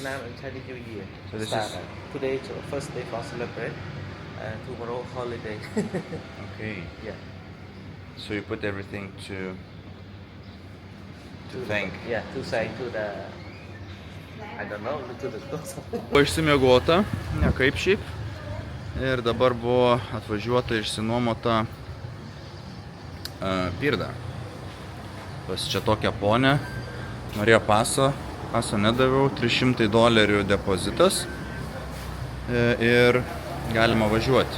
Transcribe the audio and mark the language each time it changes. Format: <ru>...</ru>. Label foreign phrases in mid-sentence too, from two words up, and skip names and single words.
<en>Vietnam and Chinese New Year. So this Start, is... today is the first day for celebrate, and tomorrow holiday. Okay. Yeah. So you put everything to thank. Yeah, to say to the, I don't know, to the ghost.</en> <lt>Buvo išsimiegota, ne kaip šiaip. Ir dabar buvo atvažiuota išsinuomota pirda. Pas čia tokią ponę, norėjo paso nedaviau, $300 depozitas ir galima važiuoti.</lt>